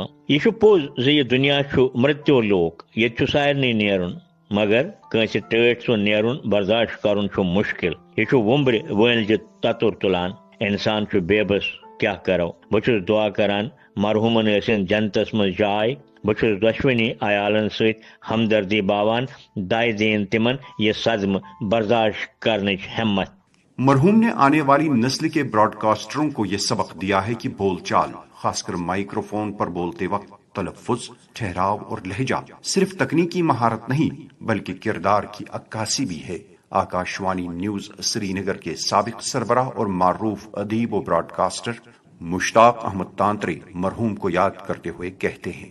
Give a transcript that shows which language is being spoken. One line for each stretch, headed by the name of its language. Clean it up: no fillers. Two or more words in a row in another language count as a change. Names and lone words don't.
Kashmiri: یہِ چھُ پوٚز زِ یہِ دُنیا چھُ مृتیو لوک، ییٚتہِ چھُ سارنٕے نیرُن، مگر کٲنٛسہِ ٹٲٹھۍ سُہ نیرُن برداشت کرُن چھُ مُشکل. یہِ چھُ وُمبرِ وٲلجہِ تتُر تُلان. انسان چھُ بے بس، کیاہ کرو. بہٕ چھُس دعا کران مرحوٗمن ٲسِن جنتس منٛز جاے. بہٕ چھُس دۄشوٕنی عیالن سۭتۍ ہمدردی باوان. داے دین تِمن یہ صدمہ برداشت کرنٕچ ہمت.
Urdu: مرحوم نے آنے والی نسل کے براڈ کاسٹروں کو یہ سبق دیا ہے کہ بول چال، خاص کر مائکرو فون پر بولتے وقت، تلفظ، ٹھہراؤ اور لہجہ صرف تکنیکی مہارت نہیں بلکہ کردار کی عکاسی بھی ہے. آکاشوانی نیوز سری نگر کے سابق سربراہ اور معروف ادیب و براڈ کاسٹر مشتاق احمد تانترے مرحوم کو یاد کرتے ہوئے کہتے ہیں،